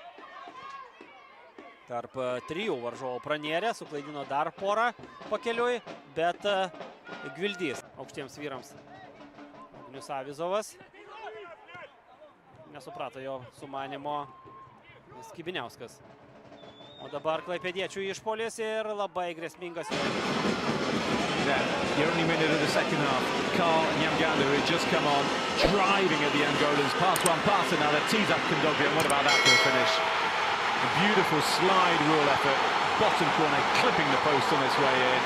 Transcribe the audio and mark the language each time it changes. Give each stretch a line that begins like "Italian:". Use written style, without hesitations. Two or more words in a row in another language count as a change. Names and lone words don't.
Lithuanian: Tarp trijų varžovų pranėrė, suklaidino dar porą pakeliui, bet Gvildys aukštiems vyrams. Agnius Avizovas nesuprato jo sumanimo Skibiniauskas. O dabar klaipėdiečių išpuolis ir labai grėsmingas.
English: The only minute of the second half, Carl Namganda, who had just come on, driving at the Angolans. Pass one, pass another, tees up Kondogbia, and what about that for a finish? A beautiful slide rule effort, bottom corner, clipping the post on its way in.